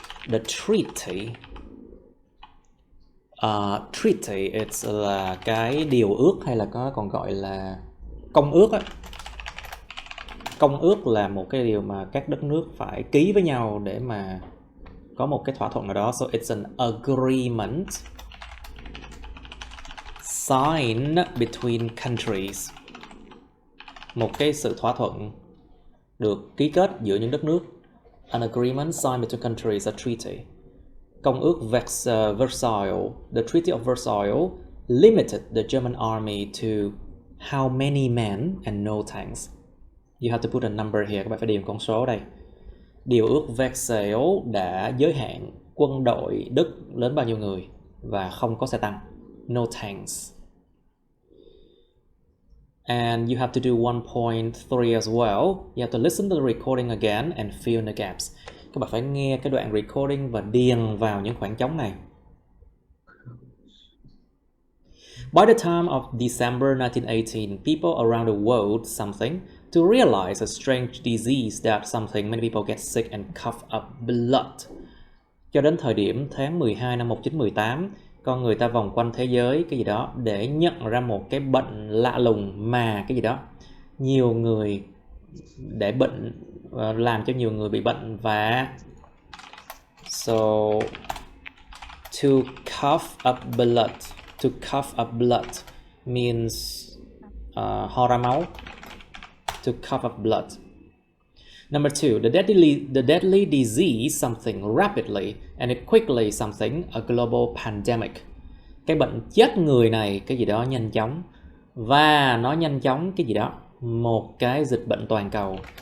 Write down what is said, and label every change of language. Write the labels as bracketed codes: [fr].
[en] The treaty. [vi] Treaty, [en] it's [vi] là cái điều ước hay là có còn gọi là công ước á. Công ước là một cái điều mà các đất nước phải ký với nhau để mà có một cái thỏa thuận nào đó. [en] So it's an agreement signed between countries. [vi] Một cái sự thỏa thuận được ký kết giữa những đất nước. [en] An agreement signed between countries, a treaty. [vi] Công ước Versailles, [en] the Treaty of Versailles limited the German army to how many men and no tanks. You have to put a number here, [vi] các bạn phải điền con số đây. Điều ước Versailles đã giới hạn quân đội Đức lớn bao nhiêu người và không có xe tăng. [en] No tanks. And you have to do 1.3 as well. You have to listen to the recording again and fill in the gaps. [vi] Các bạn phải nghe cái đoạn recording và điền vào những khoảng trống này. [en] By the time of December 1918, people around the world something to realize a strange disease that something many people get sick and cough up blood. [vi] Cho đến thời điểm tháng 12 năm 1918, con người ta vòng quanh thế giới cái gì đó để nhận ra một cái bệnh lạ lùng mà cái gì đó nhiều người để bệnh, làm cho nhiều người bị bệnh. [en] Và so to cough up blood, to cough up blood means [vi] ho ra máu. [en] To cough up blood. Number 2, the deadly disease something rapidly and it quickly something, a global pandemic. [vi] Cái bệnh chết người này cái gì đó nhanh chóng và nó nhanh chóng cái gì đó, một cái dịch bệnh toàn cầu.